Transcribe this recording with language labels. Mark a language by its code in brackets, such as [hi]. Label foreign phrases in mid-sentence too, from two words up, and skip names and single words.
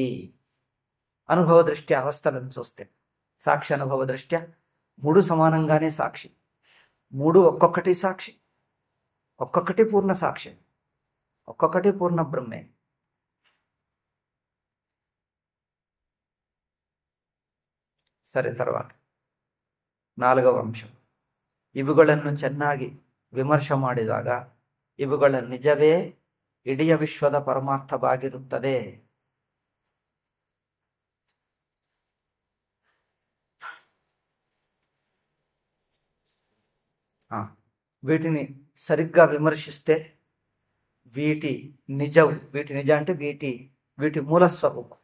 [te] అనుభవ దృష్ట్యా అవస్థలను చూస్తే సాక్షి అనుభవ దృష్ట్యా 3 సమానంగానే సాక్షి. 3 ఒక్కొక్కటి సాక్షి, ఒక్కొక్కటి పూర్ణ సాక్షి, ఒక్కొక్కటి పూర్ణ బ్రహ్మే. సరే, తర్వాత 4వ ಅಂಶ. [kn] ಇವುಗಳನ್ನು ಚೆನ್ನಾಗಿ ವಿಮರ್ಶೆ ಮಾಡಿದಾಗ ಇವುಗಳ ನಿಜವೇ ಇಡೀ ವಿಶ್ವದ ಪರಮಾರ್ಥವಾಗಿರುತ್ತದೆ. [te] వీటిని సరిగ్గా విమర్శిస్తే వీటి నిజ అంటే వీటి మూలస్వరూపం.